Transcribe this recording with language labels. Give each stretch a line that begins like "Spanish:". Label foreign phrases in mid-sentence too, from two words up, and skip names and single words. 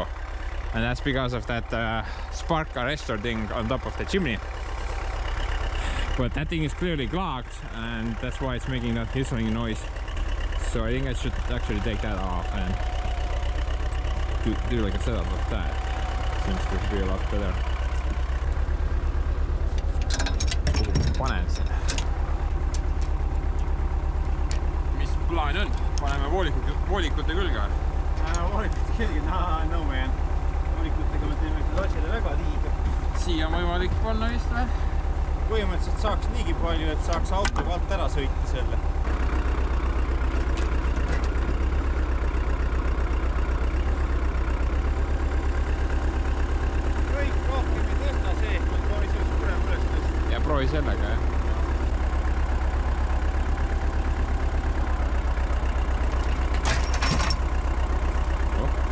English: And that's because of that spark arrestor thing on top of the chimney. But that thing is clearly clogged, and that's why it's making that whistling noise. So I think I should actually take that off and do like a setup of that. Seems to be a lot better.
Estonian: Panen sinne. Mis plaan on? Paneme voolikute külge? Voolikute külge?
English: No man.
Estonian: Voolikutega me teeme küll asjale väga liiga. Siia on võimalik panna vist või? Põhimõtteliselt saaks niigi palju, et saaks autoga alt ära sõita selle. Kõik rohkem ei tõsta see, ma proovi selle suurem üles tõsta. Ja proovi sellega, jah. Oh.